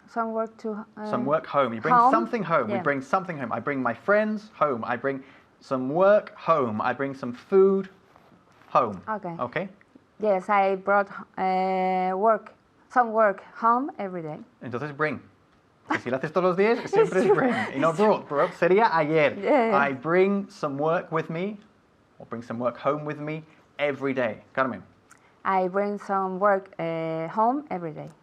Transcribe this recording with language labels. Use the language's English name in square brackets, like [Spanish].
[English] Some work home. You bring home? something home. We Yeah. bring something home. I bring my friends home. I bring some work home. I bring some food home. Okay. Okay? Yes, I brought some work home every day. [Spanish] Entonces bring. Que si lo haces todos los días, siempre es bring. Y no brought. Brought sería ayer. [English] Yeah. I bring some work with me, or bring some work home with me every day. Carmen. I bring some work home every day.